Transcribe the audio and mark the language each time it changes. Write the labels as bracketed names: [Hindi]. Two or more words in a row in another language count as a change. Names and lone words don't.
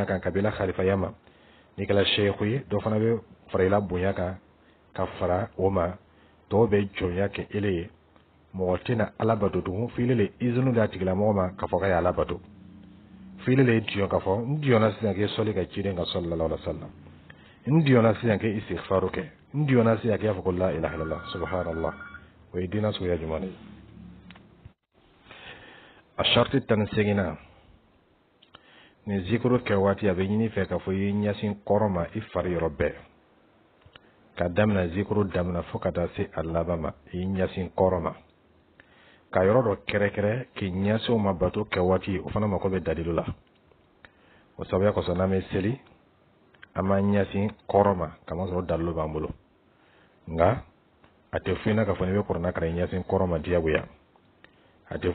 [Bambara] kan ka bɛn i la khalifaya ma n'i kɛra sheikhu ye dɔ fana bɛ fara i la bonya kan ka fara o ma dɔw bɛ jɔnya kɛ ele ye mɔgɔ tɛna ala bato tugun f'i le izinu d'a tigilamɔgɔ ma k'a fɔ k'a ye ala bato fili le diyo ka fɔ n diyona sisan k'e sɔli ka ciden ka [Arabic] صلى الله عليه وسلم [Bambara] n diyona sisan k'e istighfaru kɛ n diyona sisan k'e fɔ ko [Arabic] لا إله إلا الله سبحان الله [Bambara] o ye diinɛ suguya jumɛn ye a sharti 18 ni zikuru kɛ waati a bɛ ɲini fɛ k'a fɔ i ɲɛsin kɔrɔ ma i fari yɔrɔ bɛɛ ka daminɛ zikuru daminɛ fo ka taa se a laban ma i ɲɛsin kɔrɔ ma ka yɔrɔ dɔ kɛrɛkɛrɛ k'i ɲɛsin ma bato kɛ waati o fana mako bɛ dalilu la o sabuya kosɔn n'an bɛ seli an b'an ɲɛsin kɔrɔ ma kamasɔrɔ dalilu b'an bolo nka a tɛ f'i ɲɛna k'a fɔ n'i bɛ kuranɛ kalan i ɲɛsin kɔrɔ ma diyagoya a tɛ